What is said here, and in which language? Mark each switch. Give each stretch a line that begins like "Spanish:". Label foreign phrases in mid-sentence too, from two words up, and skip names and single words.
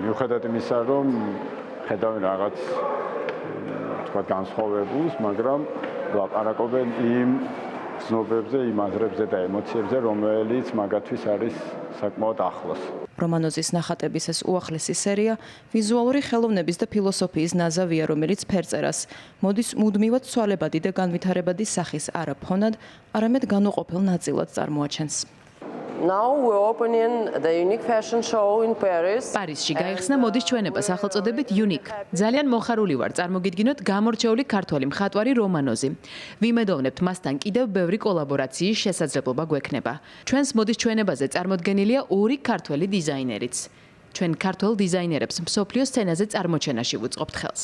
Georgian: მიუხედავად იმისა, რომ ხედავენ რაღაც თქვა განსხვავებულს, მაგრამ ლაპარაკობენ იმ გრძნობებზე, იმ აზრებზე და ემოციებზე, რომელიც მაგათთვის არის საკმაოდ ახლოს. რომანოზის ნახატების ეს უახლესი სერია ვიზუალური ხელოვნების და ფილოსოფიის ნაზავია, რომელიც ფერწერას მოდის მუდმივად ცვალებადი და განვითარებადი სახის არა ფონად, არამედ განუყოფელ ნაწილად წარმოაჩენს.
English: Now we're opening the Unique fashion show in Paris.
Georgian: პარიზში გაიხსნა მოდის ჩვენება სახელწოდებით Unique. ძალიან მოხარული ვარ წარმოგიდგინოთ გამორჩეული ქართველი მხატვარი რომანოზი. ვიმედოვნებთ მასთან კიდევ ბევრი კოლაბორაციის შესაძლებლობა გვექნება. ჩვენს მოდის ჩვენებაზე წარმოდგენილია 2 ქართველი დიზაინერიც. ჩვენ ქართველ დიზაინერებს მსოფლიო სცენაზე წარმოჩენაში ვუწყობთ ხელს.